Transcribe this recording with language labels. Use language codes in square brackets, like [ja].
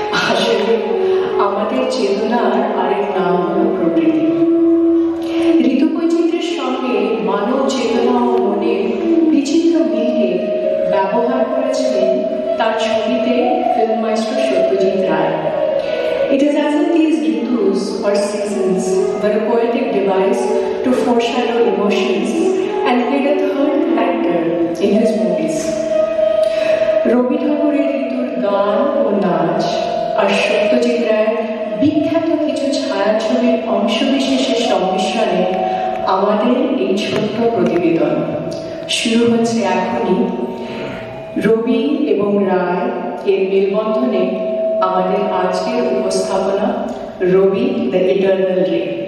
[bn] আসলে আমাদের চেতনার আরেক নাম হল প্রকৃতি। ঋতু বৈচিত্র্যের সঙ্গে মানব চেতনা ও মনের বিচিত্র মিলকে ব্যবহার করেছিলেন তার ছবিতে film Maestro Satyajit Ray. [en] It is as if these ritus or seasons were a poetic device to foreshadow emotions and played a third character in his movies. [bn] রবি ঠাকুরের ঋতুর গান ও নাচ আর সত্যজিৎ রায়ের বিখ্যাত কিছু ছায়াছবির অংশবিশেষের সংমিশ্রণে আমাদের এই ছোট্ট প্রতিবেদন শুরু হচ্ছে এখনই। রবি এবং রায় এর মেলবন্ধনে আমাদের আজকের উপস্থাপনা রবি দ্য ইটারনাল রে।